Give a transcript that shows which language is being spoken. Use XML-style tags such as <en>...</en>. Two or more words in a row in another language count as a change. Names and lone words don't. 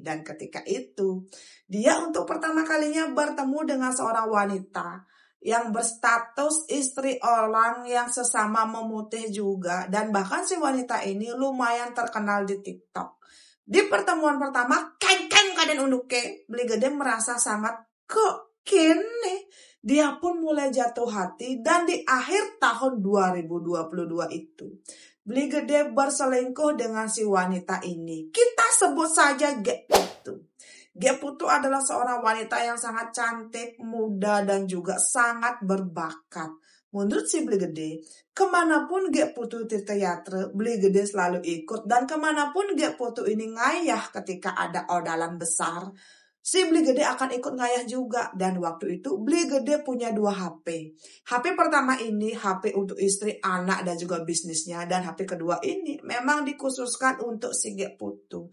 <id>Dan ketika itu dia untuk pertama kalinya bertemu dengan seorang wanita yang berstatus istri orang yang sesama memutih juga. Dan bahkan si wanita ini lumayan terkenal di TikTok. Di pertemuan pertama,</id> <ban>keng-keng kaden unduke,</ban> <id>Bli Gede merasa sangat kok kene. Dia pun mulai jatuh hati, dan di akhir tahun 2022 itu, Bli Gede berselingkuh dengan si wanita ini. Kita sebut saja Ge Putu. Ge Putu adalah seorang wanita yang sangat cantik, muda, dan juga sangat berbakat. Menurut si Bli Gede, kemanapun Ge Putu tirta-yatra, Bli Gede selalu ikut. Dan kemanapun Ge Putu ini ngayah ketika ada odalan besar, si Bli Gede akan ikut ngayah juga. Dan waktu itu Bli Gede punya 2 HP. HP pertama ini HP untuk istri, anak, dan juga bisnisnya. Dan HP kedua ini memang dikhususkan untuk si Ge Putu.</id>